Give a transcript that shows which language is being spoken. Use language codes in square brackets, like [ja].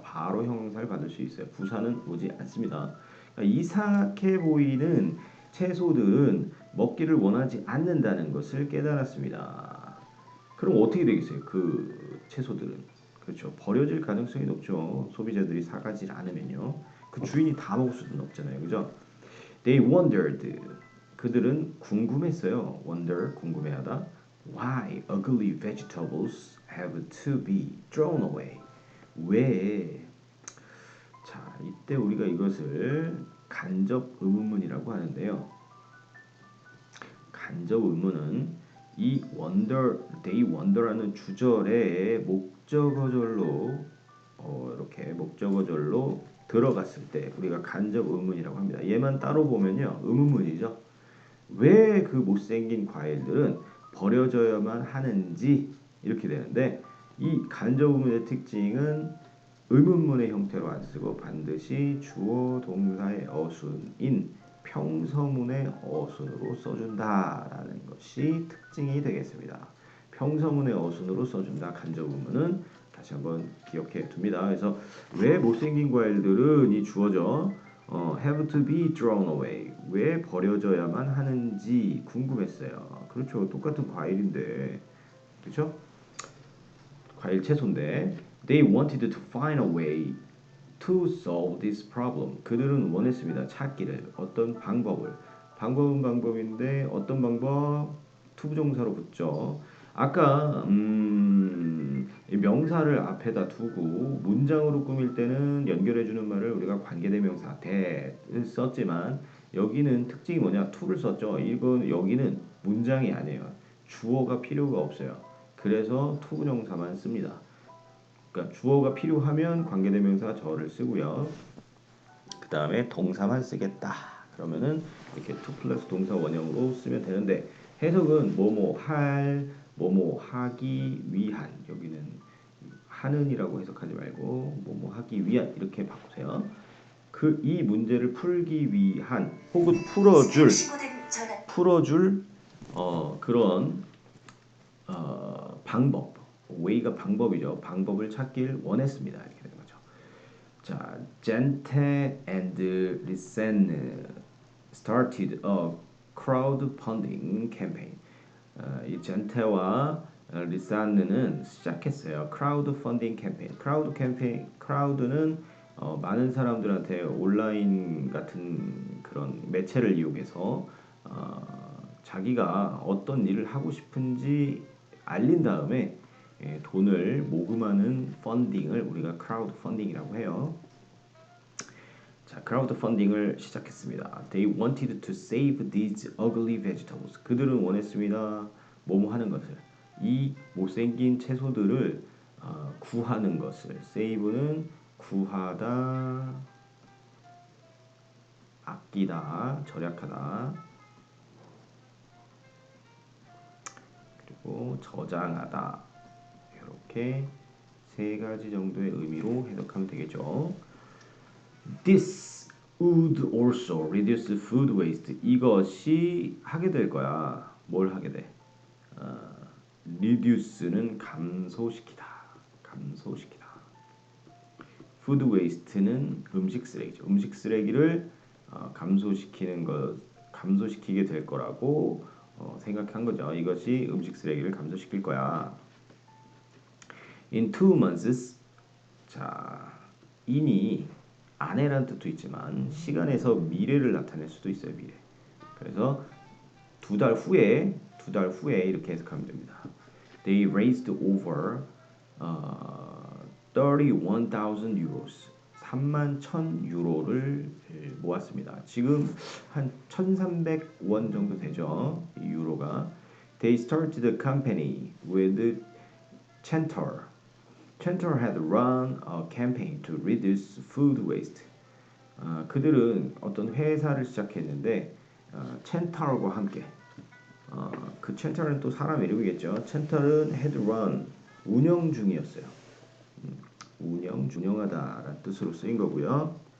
[ko] 바로 형용사를 받을 수 있어요. 부사는 오지 않습니다. 그러니까 이상하게 보이는 채소들은 먹기를 원하지 않는다는 것을 깨달았습니다. 그럼 어떻게 되겠어요? 그 채소들은 그렇죠. 버려질 가능성이 높죠. 소비자들이 사가지 않으면요. 그 주인이 다 먹을 수는 없잖아요. 그죠? [en] They wondered. [ko] 그들은 궁금했어요. wonder 궁금해하다. [en] Why ugly vegetables have to be thrown away? [ko] 왜? 자, 이때 우리가 이것을 간접 의문문이라고 하는데요. 간접 의문은 이 wonder, [en] they wonder [ko] 라는 주절에 목적어절로 이렇게 목적어절로 들어갔을 때 우리가 간접 의문이라고 합니다. 얘만 따로 보면요 의문문이죠. 왜 그 못생긴 과일들은 버려져야만 하는지 이렇게 되는데 이 간접 의문의 특징은 의문문의 형태로 안 쓰고 반드시 주어 동사의 어순인 평서문의 어순으로 써준다라는 것이 특징이 되겠습니다. 평서문의 어순으로 써준다. 간접 의문은 다시 한번 기억해 둡니다. 그래서 왜 못생긴 과일들은 이 주어죠. [en] have to be thrown away. [ko] 왜 버려져야만 하는지 궁금했어요. 그렇죠. 똑같은 과일인데. 그렇죠? 과일 채소인데 [en] they wanted to find a way to solve this problem. [ko] 그들은 원했습니다. 찾기를 어떤 방법을. 방법은 방법인데 어떤 방법? 투부정사로 붙죠. 아까 명사를 앞에다 두고 문장으로 꾸밀 때는 연결해주는 말을 우리가 관계대명사 대를 썼지만 여기는 특징이 뭐냐? to를 썼죠. 이건 여기는 문장이 아니에요. 주어가 필요가 없어요. 그래서 투부정사만 씁니다. 그러니까 주어가 필요하면 관계대명사 저를 쓰고요. 그 다음에 동사만 쓰겠다. 그러면은 이렇게 to 플러스 동사 원형으로 쓰면 되는데 해석은 뭐뭐 할, 뭐뭐 하기 위한 여기는 하는이라고 해석하지 말고 뭐뭐 하기 위한 이렇게 바꾸세요. 그 이 문제를 풀기 위한 혹은 풀어줄 그런 방법 way가 방법이죠. 방법을 찾길 원했습니다. 이렇게 되는 거죠. [en] 자, 젠테 and 리센 started a crowdfunding campaign. [ko] 이 젠테와 리산느는 시작했어요. 크라우드펀딩 캠페인. 크라우드는 많은 사람들한테 온라인 같은 그런 매체를 이용해서 자기가 어떤 일을 하고 싶은지 알린 다음에 돈을 모금하는 펀딩을 우리가 크라우드 펀딩이라고 해요. 자, 크라우드 펀딩을 시작했습니다. [en] They wanted to save these ugly vegetables. [ko] 그들은 원했습니다. 뭐뭐 하는 것을. 이 못생긴 채소들을 구하는 것을. save는 구하다, 아끼다, 절약하다. 그리고 저장하다. 이렇게 세 가지 정도의 의미로 해석하면 되겠죠. [en] This would also reduce food waste. [ko] 이것이 하게 될 거야. 뭘 하게 돼? reduce는 감소시키다. 감소시키다. food waste는 음식 쓰레기죠. 음식 쓰레기를 감소시키는 것, 감소시키게 될 거라고 생각한 거죠. 이것이 음식 쓰레기를 감소시킬 거야. [en] In 2 months, [ko] 자, in이 안에란 뜻도 있지만 시간에서 미래를 나타낼 수도 있어요. 미래. 그래서 두 달 후에 이렇게 해석하면 됩니다. [en] They raised over 31,000 euros. [ko] 31,000유로를 모았습니다. 지금 한 1,300원 정도 되죠. 이 유로가. [en] They started the company with Chantor. Chantor had run a campaign to reduce food waste. [ko] 그들은 어떤 회사를 시작했는데 첸타르과 함께 그 첸타르는 또 사람 이름이겠죠. 첸타르는 [en] had run [ko] 운영 중이었어요. 운영하다라는 뜻으로 쓰인 거고요.